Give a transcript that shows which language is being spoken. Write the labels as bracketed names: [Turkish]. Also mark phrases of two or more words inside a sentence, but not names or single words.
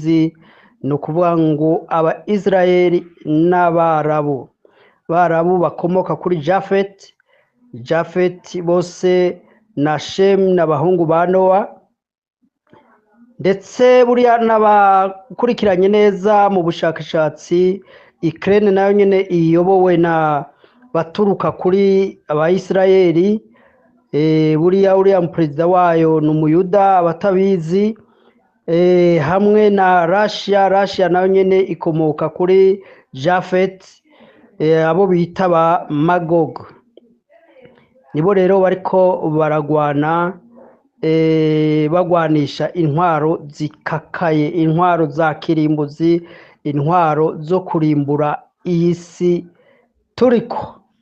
[Kinyarwanda] Abatabizi ni ukuvuga ngo aba Israeli n'abarabu bakomoka kuri Jafeti bose na Shemu n'abahungu ba Nowa, ndetse buriya n'abakurikiranye neza mu bushakashatsi, Ukraine nayo nyine iyobowe na baturuka kuri abayisirayeli. Uriya perezida wayo ni umuyuda abatabizi, hamwe na Russia nayo nyine ikomoka kuri Jafet, abo bita ba Magog. [Rundi] Nibo rero bariko baragwana, bagwanisha intwaro zikakaye, intwaro za kirimbuzi, intwaro zo kurimbura iyi si turiko.